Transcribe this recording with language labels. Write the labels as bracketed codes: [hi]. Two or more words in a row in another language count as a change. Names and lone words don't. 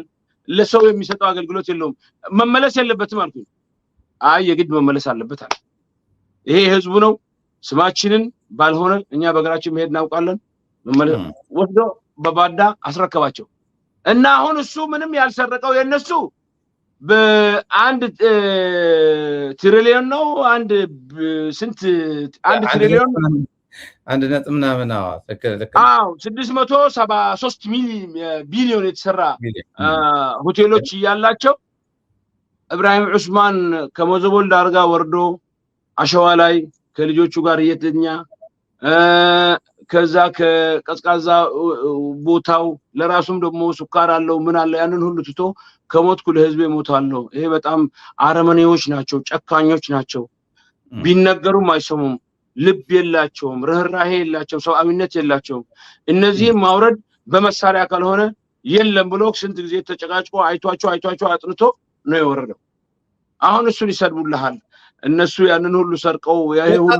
[am] ለሰው የሚሰጠው አገልግሎት የለውም መመለስ የለበትም አልኩኝ አይ የግድ መመለስ አለበት አለ ይሄ ህዝቡ ነው ስማችንን ባልሆነ እኛ በእግራችን መሄድ እናውቃለን መመለስ ወስዶ በባዳ አስረከባቸው እና አሁን እሱ ምንም ያልሰረቀው የነሱ በአንድ ትሪሊዮን ነው አንድ ስንት አንድ ትሪሊዮን አንድ ነጥብ ምናምን አዎ 673 ቢሊዮን የተሰራ ሆቴሎች ያላቸው ኢብራሂም ዑስማን ከሞዘቦል ዳርጋ ወርዶ አሸዋ ላይ ከልጆቹ ጋር እየተኛ ከዛ ከቀዝቃዛ ቦታው ለራሱም ደግሞ ሱካር አለው ምን አለ ያንን ሁሉ ትቶ ከሞትኩ ለህዝቤ ሞታለሁ ይሄ በጣም አረመኔዎች ናቸው ጨካኞች ናቸው ቢነገሩም አይሰሙም ልብ የላቸውም ርህራሄ የላቸውም ሰውአዊነት የላቸውም እነዚህ ማውረድ በመሳሪያ ካልሆነ የለም ብሎ ስንት ጊዜ ተጨቃጭቆ አይቷቸው አጥንቶ ነው የወረደው አሁን እሱን ይሰድቡልሃል እነሱ ያንን ሁሉ ሰርቀው ያሄ ሁሉ